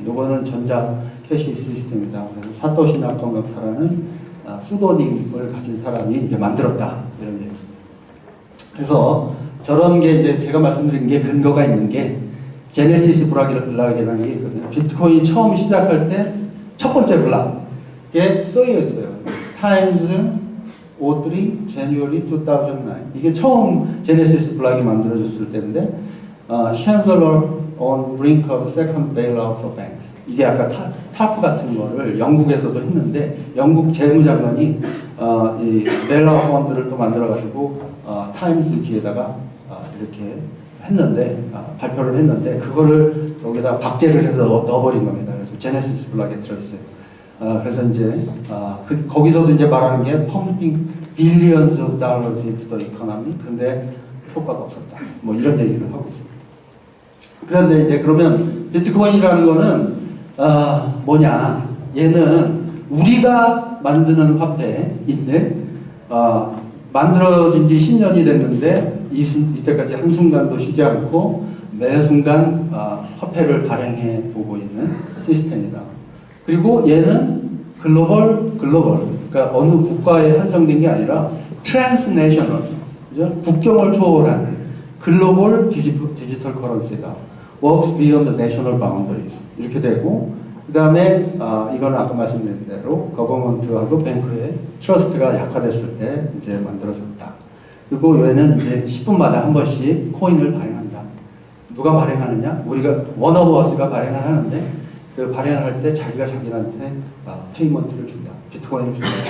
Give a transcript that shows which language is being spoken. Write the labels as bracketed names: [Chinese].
[Korean] 이거는 전자 캐시 시스템이다. 그래서 사토시 나카모토라는 수도님을 가진 사람이 이제 만들었다. 이런 얘기. 그래서 저런 게 이제 제가 말씀드린 게 근거가 있는 게 제네시스 블락이라는 게 있거든요. 비트코인 처음 시작할 때 첫 번째 블락에 써여 있어요. [English] Times 03 January 2009. [Korean] 이게 처음 제네시스 블락이 만들어졌을 때인데 [English] Chancellor on brink of second bailout for banks. [Korean] 이게 아까 타프 같은 거를 영국에서도 했는데 영국 재무장관이 이 베일아웃 펀드를 또 만들어가지고 타임스지에다가 이렇게 했는데 발표를 했는데 그거를 여기다 박제를 해서 넣어버린 겁니다. 그래서 제네시스 블락에 들어있어요. 그래서 이제 거기서도 이제 말하는 게 [English] pumping billions of dollars into the economy. [Korean] 근데 효과가 없었다. 뭐 이런 얘기를 하고 있습니다. 그런데 이제 그러면 비트코인이라는 거는 뭐냐? 얘는 우리가 만드는 화폐인데 만들어진 지 10년이 됐는데 이때까지 한순간도 쉬지 않고 매 순간 화폐를 발행해 보고 있는 시스템이다. 그리고 얘는 글로벌 그러니까 어느 국가에 한정된 게 아니라 트랜스내셔널, 그죠? 국경을 초월한 글로벌 디지털 커런시다. [English] Works beyond the national boundaries. [Korean] 이렇게 되고, 그 다음에, 이거는 아까 말씀드린 대로, 거버먼트하고 뱅크의 트러스트가 약화됐을 때 이제 만들어졌다. 그리고 얘는 이제 10분마다 한 번씩 코인을 발행한다. 누가 발행하느냐? 우리가, 원어버스가 발행을 하는데, 그 발행할 때 자기가 자기한테 페이먼트를 준다. 비트코인을 준다.